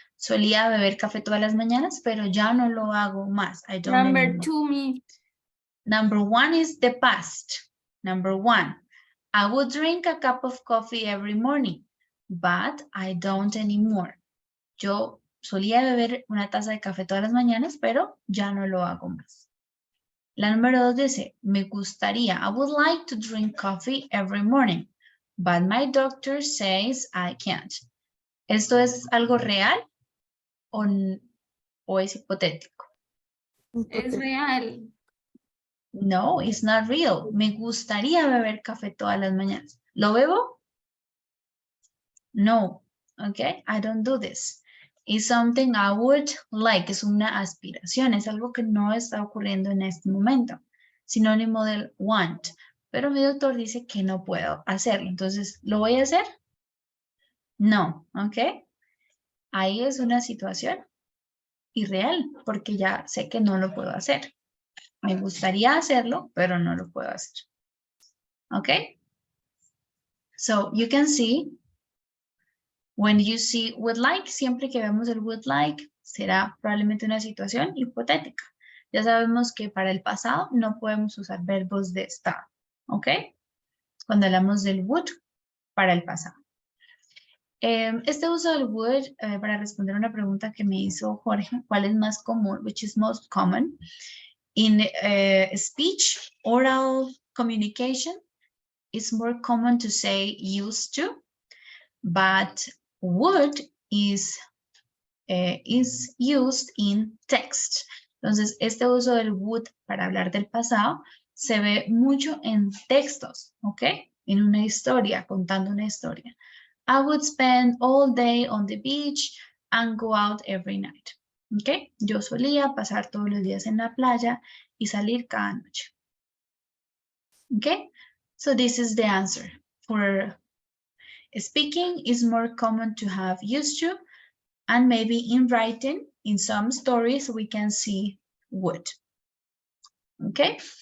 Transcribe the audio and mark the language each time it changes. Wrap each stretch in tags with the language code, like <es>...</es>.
<es>Solía beber café todas las mañanas, pero ya no lo hago más.</es> <en>I don't Number anymore. 2, me. Number one is the past. Number one, I would drink a cup of coffee every morning, but I don't anymore.</en> <es>Yo solía beber una taza de café todas las mañanas, pero ya no lo hago más. La número dos dice, me gustaría,</es> <en>I would like to drink coffee every morning, but my doctor says I can't.</en> <es>¿Esto es algo real o es hipotético? Es real.</es> <en>No, it's not real.</en> <es>Me gustaría beber café todas las mañanas. ¿Lo bebo? No.</es> <en>Okay, I don't do this. It's something I would like.</en> <es>Es una aspiración. Es algo que no está ocurriendo en este momento. Sinónimo del want. Pero mi doctor dice que no puedo hacerlo. Entonces, ¿lo voy a hacer? No. Ok. Ahí es una situación irreal porque ya sé que no lo puedo hacer. Me gustaría hacerlo, pero no lo puedo hacer.</es> <en>Okay? So you can see, when you see would like,</en> <es>siempre que vemos el would like, será probablemente una situación hipotética. Ya sabemos que para el pasado no podemos usar verbos de estar. ¿Ok? Cuando hablamos del would, para el pasado. Este uso del would, para responder una pregunta que me hizo Jorge, ¿cuál es más común? Which is most common in speech, oral communication. It's more common to say used to, but would is used in text. Entonces, este uso del would para hablar del pasado se ve mucho en textos, ¿ok? En una historia, contando una historia.</es> <en>I would spend all day on the beach and go out every night.</en> <es>¿Ok? Yo solía pasar todos los días en la playa y salir cada noche.</es> <en>¿Ok? So this is the answer. For speaking, is more common to have used to, and maybe in writing, in some stories, we can see would. Okay?</en>